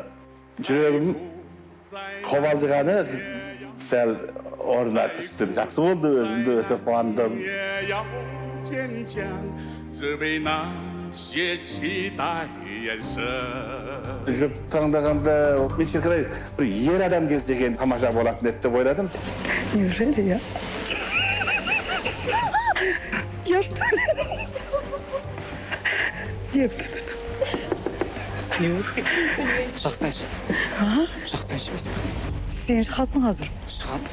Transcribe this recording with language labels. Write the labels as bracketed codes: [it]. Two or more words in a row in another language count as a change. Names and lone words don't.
[kk] Жүрегім қобалжығаны сәл орнына түсті. Жақсы болды, өзімді өте қуандым. Жүріп таңдағанда мен шіркірай бір ер адам келсе екен тамаша болатын еді деп ойладым. [ru] Неужели я? Я что ли? [kk] Деп тұтып. Жақсы әнші. Жақсы әнші емес пе? Сен шығасың қазір. Шығам.